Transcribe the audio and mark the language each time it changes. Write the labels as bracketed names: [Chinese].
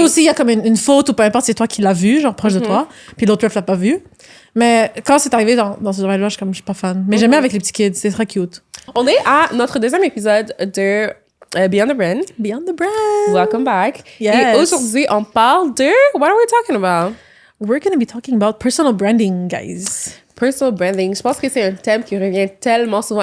[French] aussi, il y a comme une faute ou peu importe, c'est toi qui l'as vu, genre proche de toi, puis l'autre ref l'a pas vu. Mais quand c'est arrivé dans ce domaine-là, je suis pas fan. Mais j'aimais avec les petits kids, c'est très cute. On est à notre deuxième épisode de Beyond the Brand. [English] Beyond the Brand. Welcome back. Yes. [French] Et aujourd'hui, on parle de... [English] What are we talking about? We're going to be talking about personal branding, guys. Personal branding. [French] Je pense que c'est un thème qui revient tellement souvent.